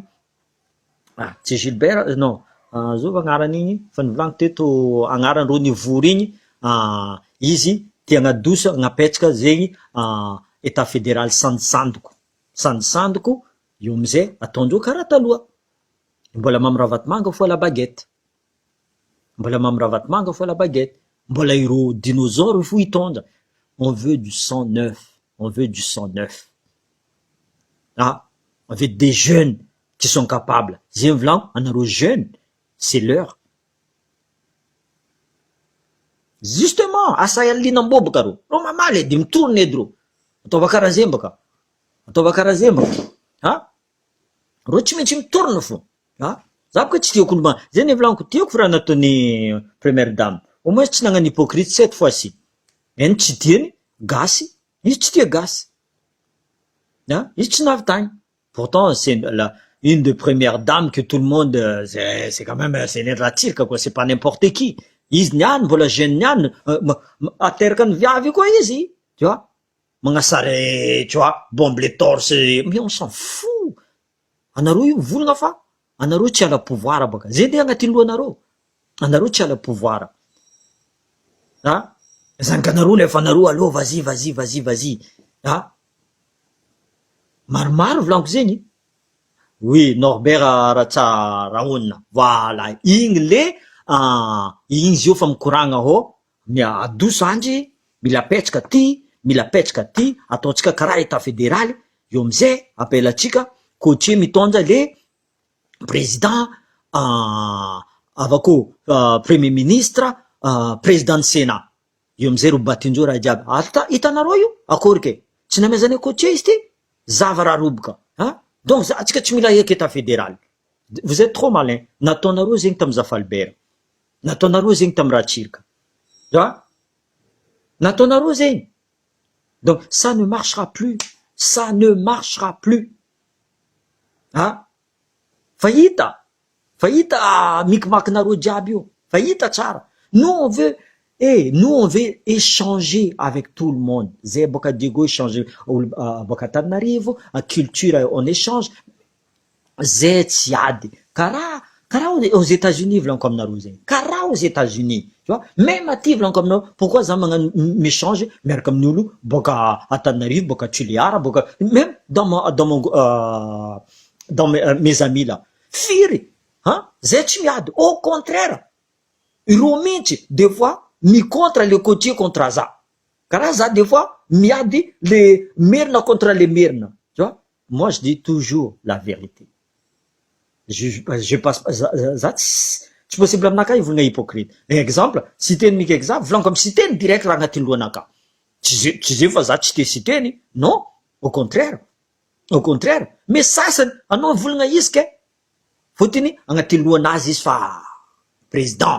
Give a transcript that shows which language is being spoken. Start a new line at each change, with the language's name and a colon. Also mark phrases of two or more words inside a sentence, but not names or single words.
Malagasy: Tsy Gilbert, non, zova agnaran'igny fa nivolaniko teto agnaran'ireo nivory igny, izy tia agnadosa agnapetsaka zegny
French: état fédéral
Malagasy: sandisandiko, io amizay ataondreo karaha taloha. Mbola mamy ravatomanga fo
French: la baguette.
Malagasy: Mbola ireo dinosaures fo hitondra.
French: On veut du sang neuf. On veut des jeunes qui sont capables.
Malagasy: Zegny volaniko, anareo jeunes,
French: c'est l'heure.
Malagasy: Justement, asa ialinam-bô baka rô. Rô mamaly edy mitorona edy rô. Ataova karaha zegny baka. Rô tsy maintsy mitorona fô. Za boka tsy tiako olo zegny volaniko, tiako fa raha nataony
French: première dame. Au moins
Malagasy: tsy nagnano
French: hypocrite cette fois-ci.
Malagasy: Eny tsy tiany, gasy, izy tsy tia gasy. Izy tsy navy.
French: Pourtant, c'est une des premières dames que tout le monde, c'est quand même, c'est
Malagasy: l'eratirka
French: quoi, c'est pas n'importe qui.
Malagasy: Izy niany, mbola jeune niany, ateraka ny viavy koa izy,
French: tu vois.
Malagasy: Magnasary,
French: tu vois, bombe les torses, mais on s'en fout.
Malagasy: Anareo io volagna fa, anareo tsy ala pouvoir baka. Zay nde agnatin'ny lohanareo. Anareo tsy ala pouvoir. Zany ka anareo nefa anareo allo, vas-y. Maromaro volaniko zegny. Oui, Norbert Ratsaranona. Voilà. Igny le, igny izy io fa mikoragna ho, adoso andry, mila petsaka ty, ataotsika karaha
French: état fédéral,
Malagasy: io amizay, apelatsika, coacher mitondra
French: le président,
Malagasy: avako,
French: premier ministre, président sénat.
Malagasy: Io amizay ro batindreo raha jiaby. Hitanareo io? Akory ke? Tsy namezany coacher izy ty? Zava raha roboka. Donc, atsika tsy mila eky
French: état fédéral. Vous êtes trop malin.
Malagasy: Nataonareo zegny tamy Zafalbert. Nataonareo zegny tamy Ratsirika. Nataonareo zegny.
French: Donc, ça ne marchera plus.
Malagasy: Fahita mikimakinareo jiaby io. Fahita tsara.
French: Nous on veut échanger avec tout le monde.
Malagasy: Zay boka Diego échanger boka Tananarivo,
French: culture on échange.
Malagasy: Zay tsy ady. Karaha
French: aux États-Unis
Malagasy: volaniko aminareo zegny. Karaha
French: aux États-Unis. Tu vois? Même
Malagasy: aty volaniko aminareo, pourquoi za magnano m'échange miaraka amin'ny olo boka Antananarivo, boka Toliara, boka
French: même dans mes amis là.
Malagasy: Firy. Zay tsy miady.
French: Au contraire.
Malagasy: Ireo mihitsy des fois mi
French: contre le coacher contre
Malagasy: za. Karaha za des fois miady le merina contre le merina.
French: Tu vois? Moi je dis toujours la vérité. Je passe pas
Malagasy: za tsy possible aminaka ivolagna hypocrite. Exemple, citeny mika exemple, volaniko amy citeny direct raha agnatin'ny lohanaka. Tsy zay fa za tsy te citeny.
French: Non, au contraire.
Malagasy: Mais sasany anao volagna izy ke fotiny agnatin'ny lohanazy izy fa président.